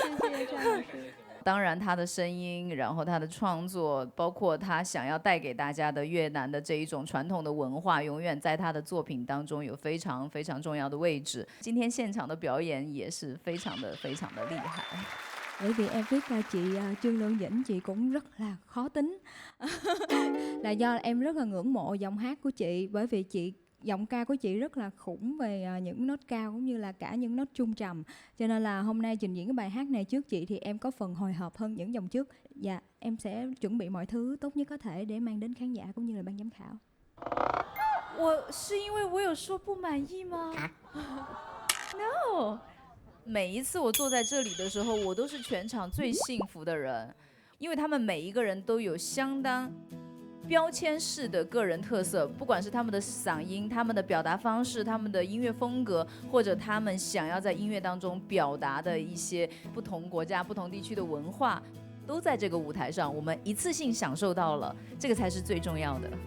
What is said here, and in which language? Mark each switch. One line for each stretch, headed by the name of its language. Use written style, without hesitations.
Chinese: 谢谢张老师。当然，他的声音，然后他的创作，包括他想要带给大家的越南的这一种传统的文化，永遠在他的作品當中有非常非常重要的位置。今天現場的表演也是非常的厲害。
Vietnamese: Bởi vì em biết là chị Trương Lương Dĩnh chị cũng rất là khó tính, là do em rất là ngưỡng mộ giọng hát của chị, bởi vì giọng ca của chị rất là khủng về những nốt cao cũng như là cả những nốt trung trầm, cho nên là hôm nay trình diễn cái bài hát này trước chị thì em có phần hồi hộp hơn những vòng trước. Dạ, em sẽ chuẩn bị mọi thứ tốt nhất có thể để mang đến khán giả cũng như là ban giám khảo.
Chinese: 我是因为我有说不满意吗 ？
English: No，
Chinese: 每一次我坐在这里的时候，我都是全场最幸福的人，因为他们每一个人都有相当 标签式的个人特色，不管是他们的嗓音、他们的表达方式、他们的音乐风格，或者他们想要在音乐当中表达的一些不同国家、不同地区的文化，都在这个舞台上，我们一次性享受到了，这个才是最重要的。